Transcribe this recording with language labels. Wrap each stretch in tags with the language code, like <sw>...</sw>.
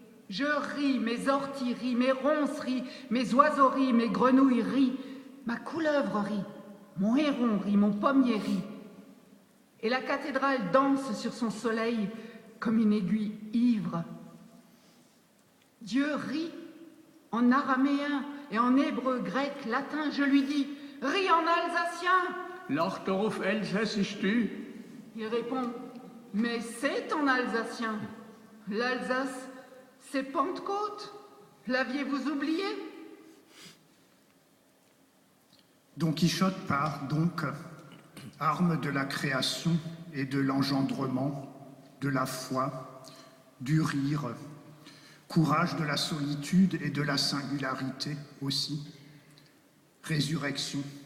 <fr>Je ris, mes orties rient, mes ronces rient, mes oiseaux rient, mes grenouilles rient, ma couleuvre rit, mon héron rit, mon pommier rit. Et la cathédrale danse sur son soleil comme une aiguille ivre. Dieu rit en araméen et en hébreu, grec, latin. Je lui dis, ris en alsacien.</fr> <de>Lach doch auf Elsässisch, du.</de> <fr>Il répond, mais c'est en alsacien. L'Alsace, c'est Pentecôte. L'aviez-vous oublié? Don Quichotte part donc, arme de la création et de l'engendrement, de la foi, du rire, courage de la solitude et de la singularité aussi, résurrection.</fr>